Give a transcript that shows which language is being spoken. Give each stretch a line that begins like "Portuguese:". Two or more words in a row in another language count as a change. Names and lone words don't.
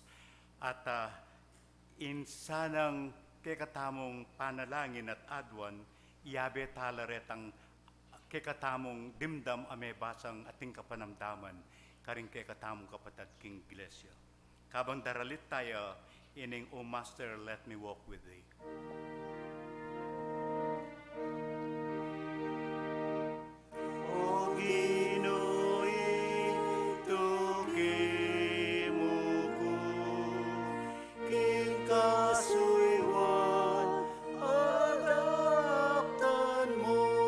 Pampanga: At insanang kekatamong panalangin at adwan, iyabe talaretang kekatamong dimdam ame basang ating kapanamdaman, karing kekatamong kapatid king iglesia. Kabang daralit tayo, ining,
English: O Master, let me walk with thee.
Pampanga: O Ginoy, tukimuko, king kasuywan, adaptan mo,